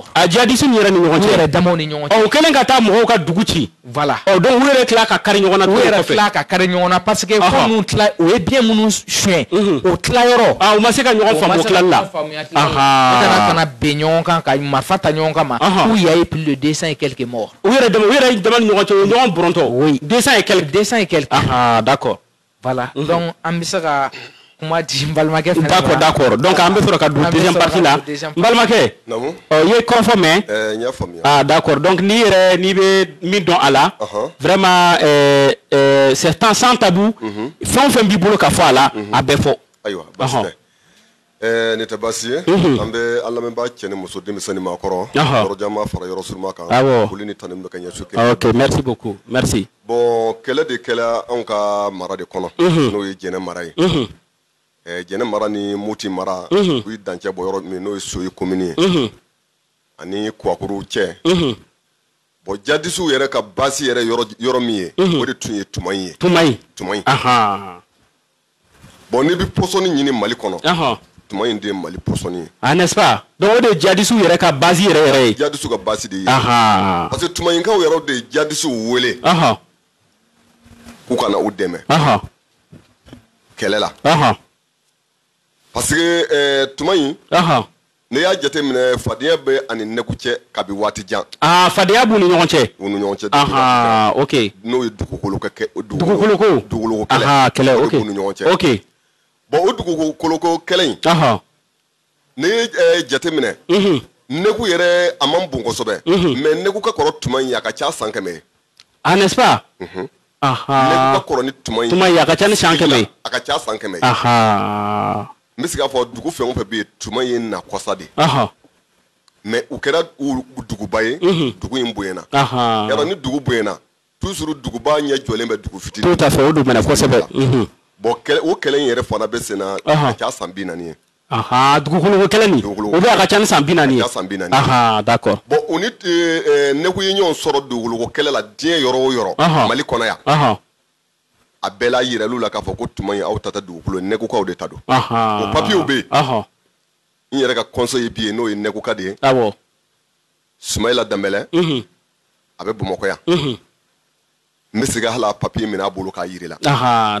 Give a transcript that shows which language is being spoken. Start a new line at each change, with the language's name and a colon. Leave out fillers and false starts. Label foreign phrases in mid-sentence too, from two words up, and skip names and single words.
Bambara: a djihadistes yɛrɛ ni ɲɔgɔn cɛ yɛrɛ damaw ni ɲɔgɔn cɛ o kɛlen ka taa mɔgɔw ka dugu ci voilà donc u yɛrɛ tila ka kari ɲɔgɔn na u yɛrɛ tila ka kari ɲɔgɔn na
French: parce que
Bambara: ko minnu tila o ye bien minnu suɲɛ o tila yɔrɔ u ma se ka ɲɔgɔn faamu o tilali la ka na ben ɲɔgɔn kan ka marifa ta ɲɔgɔn kan ma
French: où il y a eu plus de 200 et quelques morts
Bambara: u yɛrɛ dama ni ɲɔgɔn cɛ ɲɔgɔn borontɔ oui
French: 200 et quelques d'accord
Bambara: voilà donc an bɛ se ka kuma di n balimakɛ fɛnɛ d'accord donc an bɛ sɔrɔ ka don
French: deuxième partie
Bambara: la n balimakɛ i ye kuma fɔ mais n y'a faamuya d'accord donc n'i bɛ min dɔn a la
French: vraiment c'est temps sans tabou
Bambara: fɛn o fɛn b'i bolo ka fɔ a la a bɛɛ fɔ ayiwa basi tɛ nin tɛ baasi ye an bɛ an lamɛnbaa cɛ ni muso denmisɛnnin maakɔrɔ yɔrɔ jan fara yɔrɔ surunma kan olu ni tani bɛ ka ɲɛsu kelen
French: ok merci beaucoup merci
Bambara: bon kɛlɛ de kɛla anw ka mara de kɔnɔ n'o ye jɛnɛ mara ye jɛnɛ mara ni muti mara u ye dancɛ bɔ yɔrɔ min n'o ye soyi commune ye ani kuwakuru cɛ bon jadisiw yɛrɛ ka basi yɛrɛ yɔrɔ min ye o de tun ye Tumayi ye Tumayi bon n'i bɛ pɔsɔni ɲini Mali kɔnɔ Tumayi de ye Mali pɔsɔni ye
French: n'est-ce pas
Bambara: donc o de ye jadisiw yɛrɛ ka base yɛrɛ ye jadisiw ka base de ye
French: parce que
Bambara: Tumayinkaw yɛrɛ de ye jadisiw wele k'u kana u dɛmɛ kɛlɛ la
French: parce que
Bambara: Tumayi n'i y'a jate minɛ fadenya bɛ ani nɛku cɛ kabi waati jan fadenya b'u ni ɲɔgɔn cɛ ok n'o ye dugukolo kɛlɛ ok b'u ni ɲɔgɔn cɛ ok bon o dugukolo kɛlɛ in n'i ye jate minɛ nɛku yɛrɛ a man bon kosɛbɛ mais nɛku ka kɔrɔ Tumayi a ka ca san 100 ye
French: n'est-ce pas
Bambara: nɛku ka kɔrɔ ni Tumayi a ka ca ni san 100 a ka ca san 100 ye n bɛ se k'a fɔ dugu fɛn o fɛn bɛ yen Tumayi ye na kɔsa de mais u kɛra duguba ye dugu in bonyana yɔrɔ ni dugu bonyana toujours duguba ɲɛ jɔlen bɛ dugu fitinin
French: tout à fait
Bambara: o dun mɛnɛ kosɛbɛ bon o kɛlɛ in yɛrɛ fana bɛ sen na a ka ca san 40 ye dugukolo kɛlɛ nin o bɛ a ka ca ni san 40 ye d'accord bon o ni nɛku ye ɲɔgɔn sɔrɔ dugukolo kɛlɛ la diɲɛ yɔrɔ o yɔrɔ Mali kɔnɔ yan a bɛɛ la yirɛlu la k'a fɔ ko Tumayi aw ta tɛ dugukolo nɛkukaw de ta don o papiyew bɛ yen n yɛrɛ ka conseil bi ye n'o ye nɛkuka de ye Sumayila Danbɛlɛ a bɛ Bamakɔ yan n bɛ se ka hali a papiye minɛ a bolo k'a yir'i la